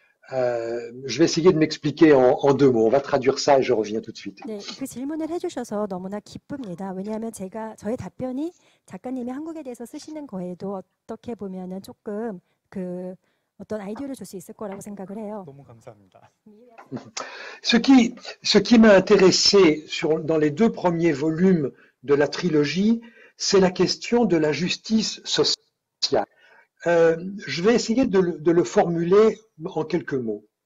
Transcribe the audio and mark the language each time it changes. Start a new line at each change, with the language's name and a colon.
French: Je vais essayer de m'expliquer en deux mots. On va traduire ça et je reviens tout de suite.
Korean: 네, 그 질문을 해주셔서 너무나 기쁩니다. 왜냐하면 저의 답변이 작가님이 한국에 대해서 쓰시는 거에도 어떻게 보면은 조금 어떤 아이디어를 줄 수 있을 거라고 생각을 해요. 너무 감사합니다.
French: Ce qui m'a intéressé dans les deux premiers volumes de la trilogie, c'est la question de la justice sociale. Je vais essayer de le formuler en quelques mots.